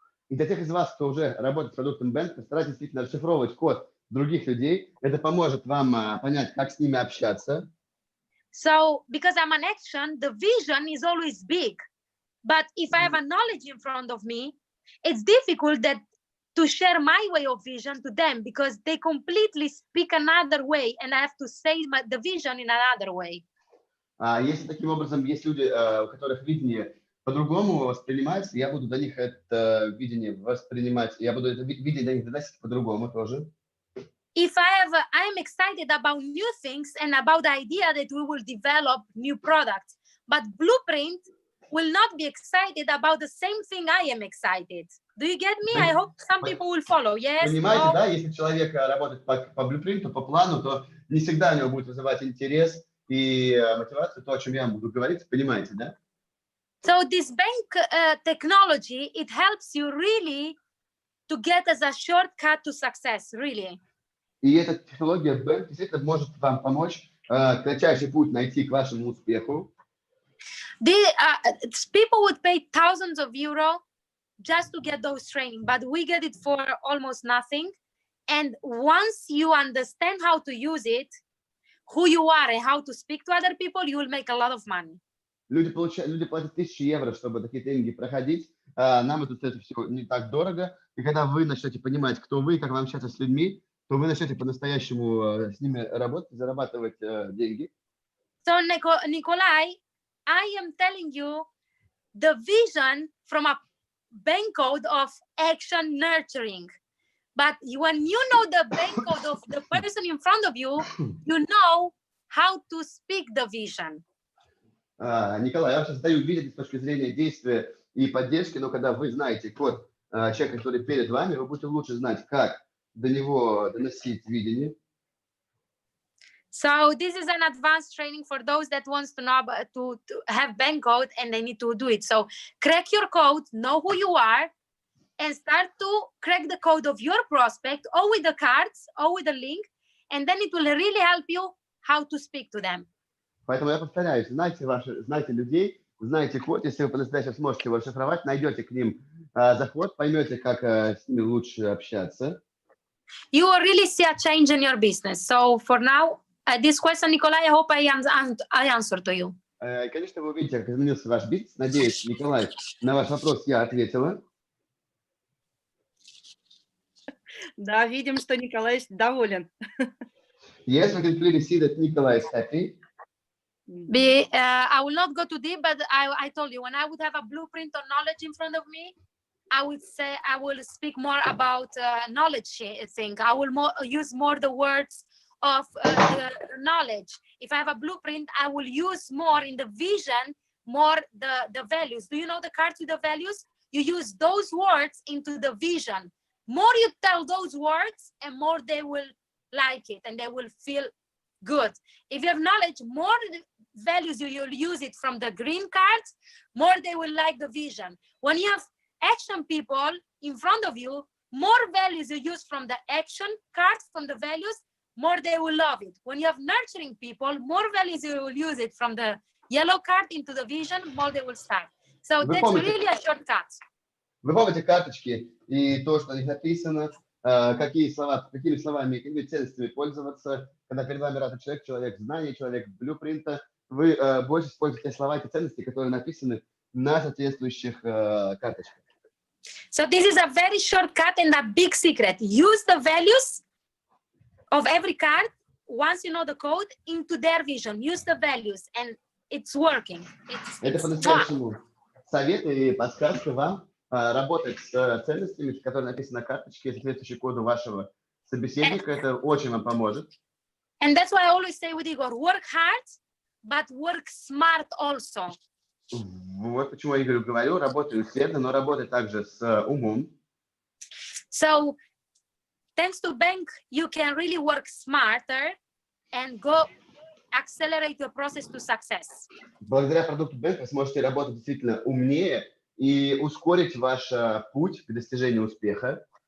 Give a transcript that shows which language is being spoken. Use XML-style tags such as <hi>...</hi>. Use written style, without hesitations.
<ru>И для тех из вас, кто уже работает с продуктом Bank, постарайтесь действительно расшифровывать код других людей. Это поможет вам понять, как с ними общаться.</ru> <en>So, because I'm an action, the vision is always big. But if I have a knowledge in front of me, it's difficult that to share my way of vision to them, because they completely speak another way and I have to say the vision in another way.</en> <ru>Если таким образом есть люди, у которых видение по-другому воспринимается, я буду для них это видение воспринимать, я буду это видение для них доносить по-другому тоже.</ru> <en>If I'm excited about new things and about the idea that we will develop new products, but Blueprint will not be excited about the same thing I am excited. Do you get me? I hope some people will follow. Yes?</en> <ru>Понимаете,</ru> <en>No?</en> <ru>да, если человек работает по Blueprint, по плану, то не всегда у него будет вызывать интерес и мотивацию, то, о чем я буду говорить, понимаете, да?</ru> <en>So this bank technology, it helps you really to get as a shortcut to success, really.</en> <ru>И эта технология Bank действительно может вам помочь кратчайший путь найти к вашему успеху.</ru> <en>People would pay thousands of euro just to get those training, but we get it for almost nothing. And once you understand how to use it, who you are and how to speak to other people, you will make a lot of money.</en> <ru>Люди платят 1000 евро, чтобы такие тренинги проходить. Нам это все не так дорого. И когда вы начнете понимать, кто вы, как вам общаться с людьми, то вы начнете по-настоящему с ними работать, зарабатывать деньги.</ru> <en>So, Nikolai, I am telling you the vision from a bank code of action nurturing. But when you know the bank code of the person in front of you, you know how to speak the vision.</en> <ru>Николай, я сейчас даю видение с точки зрения действия и поддержки, но когда вы знаете код человека, который перед вами, вы будете лучше знать, как до него доносить видение.</ru> <en>So this is an advanced training for those that wants to know to have bank code and they need to do it. So crack your code, know who you are, and start to crack the code of your prospect, or with the cards, or with the link, and then it will really help you how to speak to them.</en> <ru>Поэтому я повторяюсь, знайте людей, знайте код, если вы по-настоящему сможете его расшифровать, найдете к ним заход, поймете, как с ними лучше общаться.</ru> <en>You will really see a change in your business. So for now, this question, Nikolai, I hope I answered to you.</en> <ru>Конечно, вы увидите, как изменился ваш бизнес. Надеюсь, Николай, на ваш вопрос я ответила. Да, видим, что Николай доволен.</ru> <en>Yes, we can clearly see that Nikolai is happy. I will not go too deep, but I told you, when I would have a blueprint or knowledge in front of me, I would say I will speak more about knowledge thing. I will use more the words of the knowledge. If I have a blueprint, I will use more in the vision, more the values. Do you know the cards with the values? You use those words into the vision. More you tell those words, and more they will like it, and they will feel good. If you have knowledge, more values you'll use it from the green cards, more they will like the vision. When you have action people in front of you, more values you use from the action cards, from the values, more they will love it. When you have nurturing people, more values you will use it from the yellow card into the vision, more they will start. So that's really a shortcut.</en> <ru>Вы помните карточки и то, что на них написано, какими словами, какими ценностями пользоваться, когда перед вами разный человек знаний, человек блюпринта, вы больше используете слова и ценности, которые написаны на соответствующих карточках.</ru> <en>So this is a very shortcut and a big secret. Use the values of every card, once you know the code, into their vision. Use the values, and it's working.</en> <ru>Это по-настоящему совет и подсказка вам работать с ценностями, которые написаны на карточке, соответствующие коду вашего собеседника. Это очень вам поможет.</ru> <en>And that's why I always say with Igor, work hard, but work smart also.</en> <ru>Вот почему я говорю, работай усердно, но работай также с умом.</ru> <en>So, thanks to bank, you can really work smarter and go accelerate your process to success.</en> <ru>Благодаря продукту Bank вы сможете работать действительно умнее и ускорить ваш путь к достижению успеха.</ru>